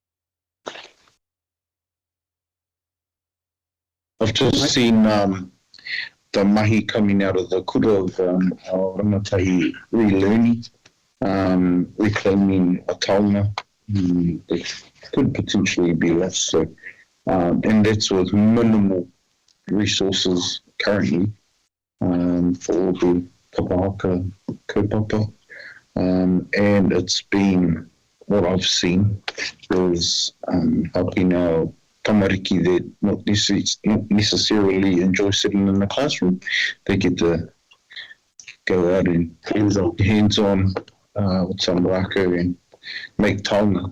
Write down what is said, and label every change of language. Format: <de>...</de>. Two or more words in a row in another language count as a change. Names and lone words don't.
<en>I've just seen the mahi coming out of the kura of our rangatahi relearning, reclaiming a taonga. It could potentially be lost. So, and that's with minimal resources currently for all the</en> <mi>kapahaka kaupapa.</mi> <en>And it's been, what I've seen is helping our tamariki that not necessarily enjoy sitting in the classroom. They get to go out and hands-on with some rako and make taonga.</en>